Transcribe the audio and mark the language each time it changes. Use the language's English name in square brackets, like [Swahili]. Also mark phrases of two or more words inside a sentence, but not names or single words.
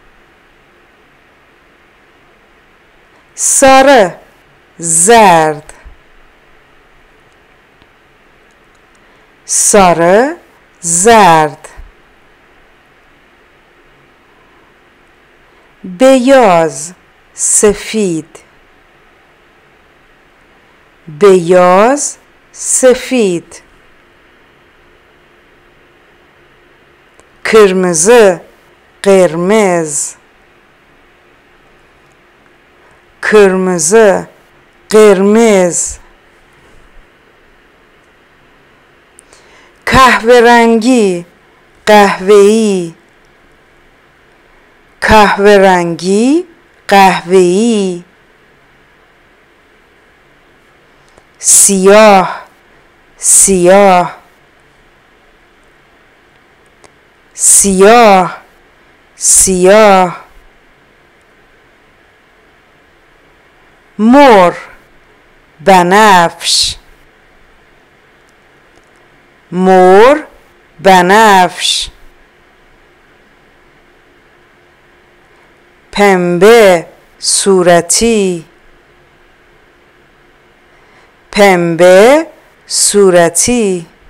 [Turkish] sarı, زرد. sarı, زرد. beyaz, [Persian] سفید. [Turkish] beyaz, سفید. kırmızı, قرمز. kırmızı, قرمز. kahverengi, قهوه‌ای. kahverengi, قهوه‌ای. siyah, siyah. siyah, siyah. mor, [Persian] بنفش. [Turkish] mor, بنفش. [Persian] پنبه، صورتی. پنبه، صورتی.